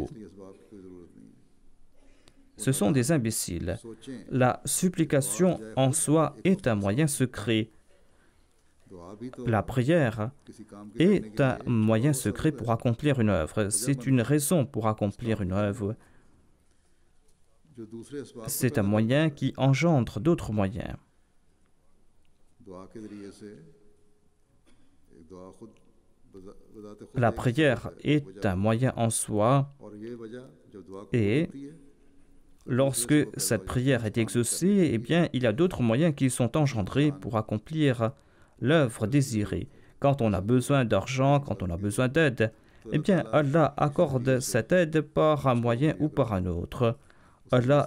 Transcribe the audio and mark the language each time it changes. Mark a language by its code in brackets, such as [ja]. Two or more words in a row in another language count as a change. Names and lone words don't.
[hi] इसलिए इस बात की कोई जरूरत नहीं है [fr] Ce sont des imbéciles. [hi] सोचें [fr] La supplication en soi est un moyen secret. [hi] दुआ भी तो [fr] La prière [hi] किसी काम के करने [fr] est un moyen secret pour accomplir une œuvre. C'est une raison pour accomplir une œuvre. [hi] जो दूसरे असबाब को [fr] C'est un moyen qui engendre d'autres moyens. [hi] दुआ के जरिए से एक दुआ खुद बजाते खुद [fr] La [hi] एक [fr] prière est un moyen en soi [hi] और ये वजह जब दुआ [fr] et [hi] होती है [fr] lorsque cette prière est exaucée, eh bien, il y a d'autres moyens qui sont engendrés pour accomplir l'œuvre désirée. Quand on a besoin d'argent, quand on a besoin d'aide, eh bien, Allah accorde cette aide par un moyen ou par un autre.